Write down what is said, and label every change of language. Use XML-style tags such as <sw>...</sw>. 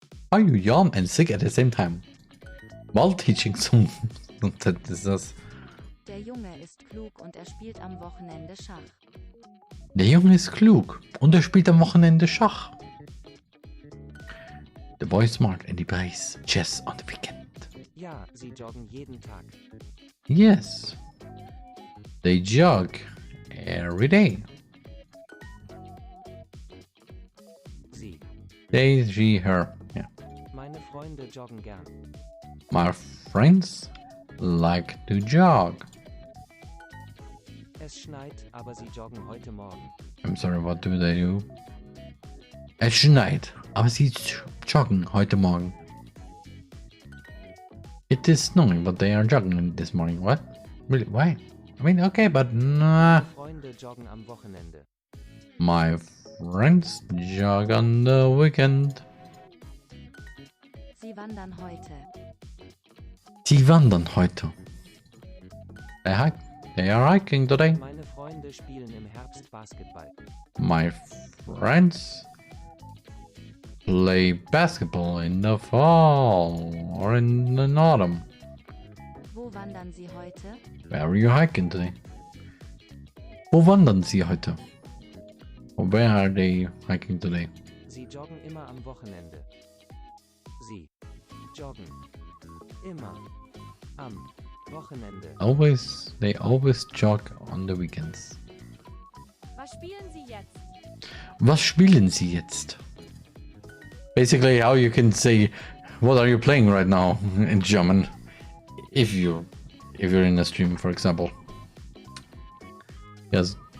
<en>Are you young and sick at the same time? While teaching some. That is das.</en> <de>Der Junge ist klug und er spielt am Wochenende Schach. Der Junge ist klug und er spielt am Wochenende Schach.</de> <en>The boy is smart and he plays chess on the weekend.</en> <de>Ja, sie joggen jeden Tag.</de> <en>Yes. They jog every day.</en> <de>Sie.</de> <en>They, she, her. Yeah.</en> <de>Meine Freunde joggen gern.</de> <en>My friends like to jog.</en> <de>Es schneit, aber sie joggen heute Morgen.</de> <en>I'm sorry, what do they do?</en> <de>Es schneit, aber sie joggen heute Morgen.</de> <en>It is snowing, but they are jogging this morning. What? Really? Why? I mean, okay, but nah.</en> <de>Freunde joggen am Wochenende.</de> <en>My friends jog on the weekend.</en> <de>Sie wandern heute. Sie wandern heute.</de> <en>They are hiking today.</en> <de>Meine Freunde spielen im Herbst Basketball.</de> <en>My friends play basketball in the fall or in the autumn.</en> <de>Wo wandern Sie heute?</de> <en>Where are you hiking today?</en> <de>Wo wandern Sie heute?</de> <en>Or where are they hiking today?</en> <de>Sie joggen immer am Wochenende. Sie joggen immer am Wochenende.</de> <en>They always jog on the weekends.</en> <de>Was spielen Sie jetzt? Was spielen Sie jetzt?</de> <en>Basically, how you can say, what are you playing right now in German? If you're in a stream, for example. Yes.</en>